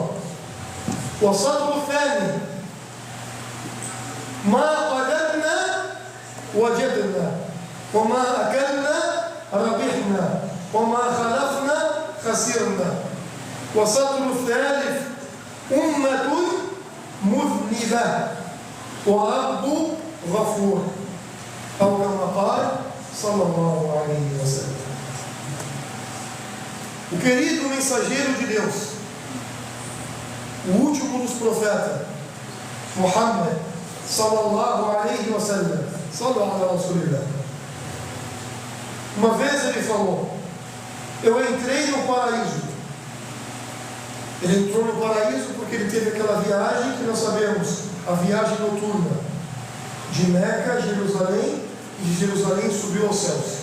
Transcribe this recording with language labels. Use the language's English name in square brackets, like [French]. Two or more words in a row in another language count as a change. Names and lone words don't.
[Arabic] والسطر الثاني ما قدرنا وجدنا وما أكلنا ربحنا وما خلفنا خسرنا. والسطر الثالث أمة مذنبة ورب غفور، أو كما قال صلى الله عليه وسلم. [Portuguese] O querido mensageiro de Deus, o último dos profetas, [Arabic] محمد صلى الله عليه وسلم، صلى الله عليه وسلم, [Portuguese] uma vez ele falou: eu entrei no paraíso. Ele entrou no paraíso porque ele teve aquela viagem que nós sabemos, a viagem noturna de Meca a Jerusalém, e de Jerusalém subiu aos céus.